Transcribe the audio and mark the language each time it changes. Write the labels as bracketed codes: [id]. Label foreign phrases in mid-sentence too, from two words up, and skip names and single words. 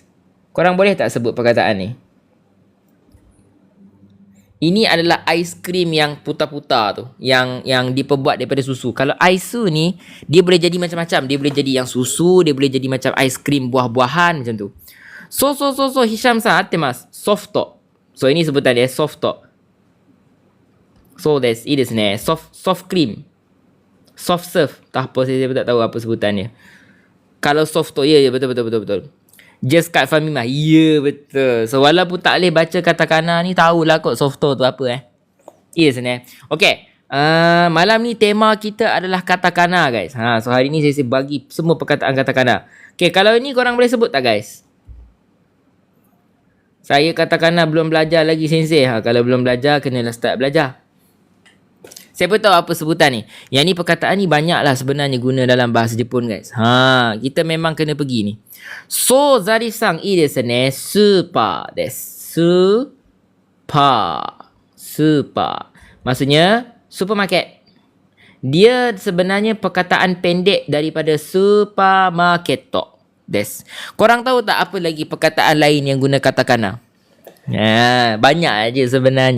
[ms] Korang boleh tak sebut perkataan ni? Ini adalah [en] ice cream [ms] yang putar-putar tu, yang diperbuat daripada susu. Kalau aisu ni, dia boleh jadi macam-macam. Dia boleh jadi yang susu, dia boleh jadi macam [en] ice cream [ms] buah-buahan macam tu. [ja] そう Hisham さん あってます。ソフト. [ms] So ini sebutan dia softo. [ja] そう です、いい です ね. [en] Soft cream. Soft serve. [ms] Tak apa, saya pun tak tahu apa sebutannya. Kalau soft tu, ya betul. Just kat Famimah. Ya betul. So walaupun tak boleh baca katakana ni, tahulah kot soft tu apa Yes ni. Okay. Malam ni tema kita adalah katakana guys. So hari ni saya bagi semua perkataan katakana. Okay, kalau ini korang boleh sebut tak guys? Saya katakana belum belajar lagi sensei. Kalau belum belajar, kenalah start belajar. Siapa tahu apa sebutan ni? Yang ni perkataan ni banyak lah sebenarnya guna dalam bahasa Jepun guys. Kita memang kena pergi ni. [ja] そう Zari さん いい です ね。スーパー です. [ms] Super. Maksudnya supermarket. Dia sebenarnya perkataan pendek daripada supermarket des. Korang tahu tak apa lagi perkataan lain yang guna katakana? Banyak aja sebenarnya.